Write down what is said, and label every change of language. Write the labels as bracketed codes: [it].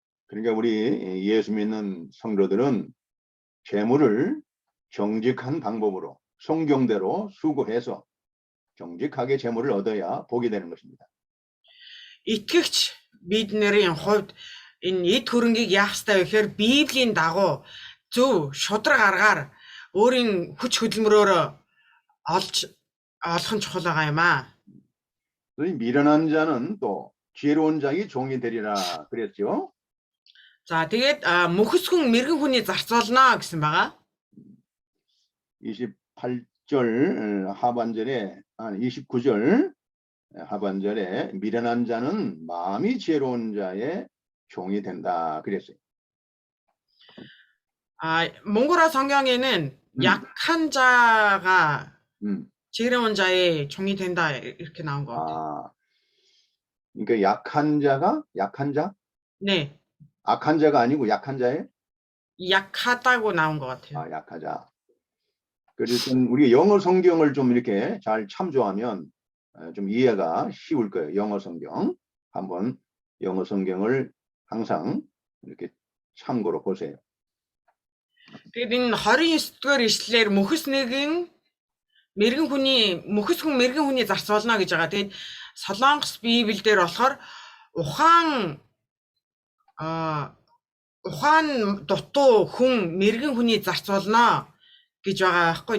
[ko] 그러니까 우리 예수 믿는 성도들은 재물을 정직한 방법으로 성경대로 수고해서 정직하게 재물을 얻어야 복이 되는 것입니다. [mn] Итгэгч бид нарын хувьд энэ эд хөрөнгийг яах ёстой вэ гэхээр Библийн дагуу зөв шудраг аргаар өөрийн хүч хөдөлмөрөөр олох нь чухал байгаа юм аа. [ko] 미련한 자는 또 지혜로운 자의 종이 되리라 그랬죠. [mn] За тэгээд мөхөс хүн мэрэгэн хүний зарц болно гэсэн байгаа. [ko] 28절 하반절에 29절 하반절에 미련한 자는 마음이 지혜로운 자의 종이 된다 그랬어요. 몽골어 성경에는 약한 자가 지혜로운 자의 종이 된다 이렇게 나온 것 같아요. 그러니까 약한 자가 약한 자? 네. 악한 자가 아니고 약한 자예요? 약하다고 나온 것 같아요. 약하자. 그래서 우리가 영어 성경을 좀 이렇게 잘 참조하면 좀 이해가 쉬울 거예요. 영어 성경. 한번 영어 성경을 항상 이렇게 참고로 보세요. [mn] Тэгээд энэ 29-р ишлэлээр мөхөс нэгэн мэрэгэн хүний мөхс хүн мэрэгэн хүний зарц болно гэж байгаа. Тэгээд Солонгос Библиэлд болохоор ухаан ухаан дутуу хүн мэрэгэн хүний зарц болно гэж байгаа байхгүй.